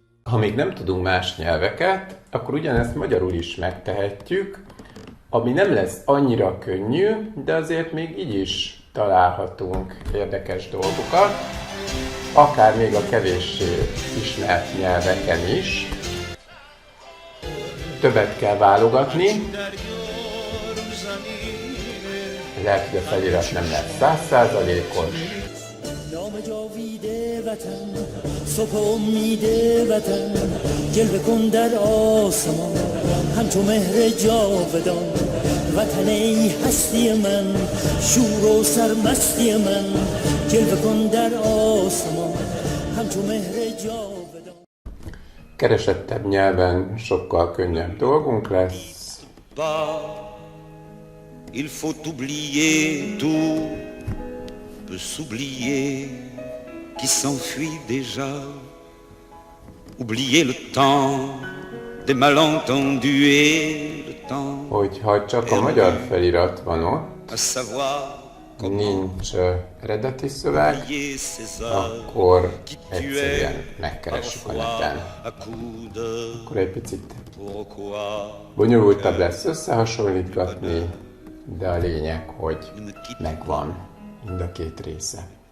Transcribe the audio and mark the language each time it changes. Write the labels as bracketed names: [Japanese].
[Hungarian] Ha még nem tudunk más nyelveket, akkor ugyanezt magyarul is megtehetjük, ami nem lesz annyira könnyű, de azért még így is találhatunk érdekes dolgokat, akár még a kevéssé ismert nyelveken is. Többet kell válogatni, lehet, hogy a felirat nem lesz 100%-os. [Persian] صبح امید وطن جلوه کن در آسمان همچو مهر جاودان وطن ای هستی من شور و سرمستی من جلوه کن در آسمان همچو مهر جاودان. [Hungarian] Keresettebb nyelven sokkal könnyebb dolgunk lesz. [French] Il faut oublier tout peut s'oublier qui s'enfuit déjà, oublier le temps des malentendus et le temps. [Hungarian] Hogyha csak a magyar felirat van ott, [French] à savoir [Hungarian] nincs eredeti szöveg, akkor egyszerűen megkeressük a neten. Akkor egy picit bonyolultabb lesz összehasonlítgatni, de a lényeg, hogy megvan mind a két része.